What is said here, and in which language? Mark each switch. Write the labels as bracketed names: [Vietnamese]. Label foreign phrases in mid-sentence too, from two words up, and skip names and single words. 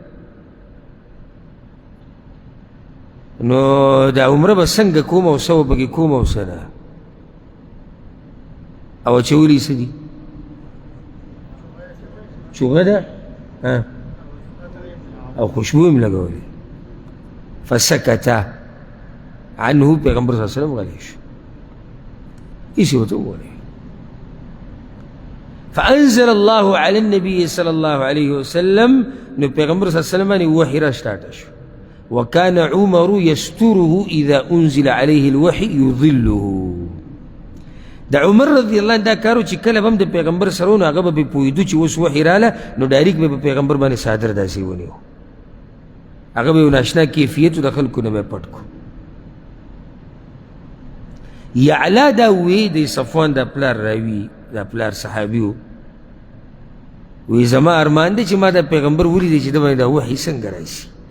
[Pashto] نو دا عمره به څنګه کوم او څه به پکې کوم او څه ده او اچولي څه دي؟ چوغه ده او خوشبو یې م لګولې. [Arabic] فسکته عنه [Pashto] پیغمبر [Arabic] صلی الله علیه وسلم [Pashto] غلی شو، هیڅ یې ورته وویل. [Arabic] فانزل الله علی النبي صلی الله علیه وسلم [Pashto] نو پیغمبر [Arabic] صلی الله علیه وسلم [Pashto] باندې وحی را سټارټ شو. [Arabic] وكان عمر يستره اذا انزل عليه الوحي يظله. [Pashto] د عمر [Arabic] رضی الله عنه [Pashto] دا کارو چې کله به هم د پیغمبر سره و نو هغه به پرې پوهېدو چې اوس وحی راله نو ډایرکټ به په پیغمبر باندې صادر داسې ونیو. هغه به یو ناشنا کیفیت د خلکو نه به پټ کو. یعلا دا وی د صفوان دا پلار راوي دا پلار صحابي و وی زما ارمان دی چې ما دا پیغمبر ولیدی چې د باندې دا وحی څنګه راشي.